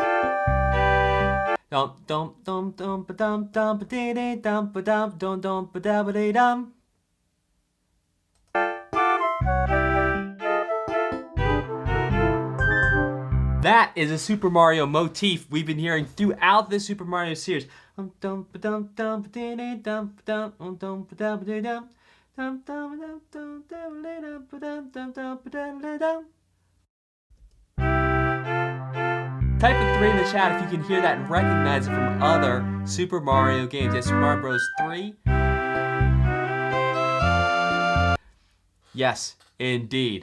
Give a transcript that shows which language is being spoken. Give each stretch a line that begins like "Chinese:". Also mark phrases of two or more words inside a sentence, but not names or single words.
English: Dum dum dum dum ba dum dum ba dee dee dum ba dum dum dum ba da ba dee dum. That is a Super Mario motif we've been hearing throughout the Super Mario series. Dum dum ba dum dum ba dee dee dum ba dum dum ba da ba dee dum. Type a 3 in the chat if you can hear that and recognize it from other Super Mario games. Yes, Super Mario Bros. 3. Yes, indeed.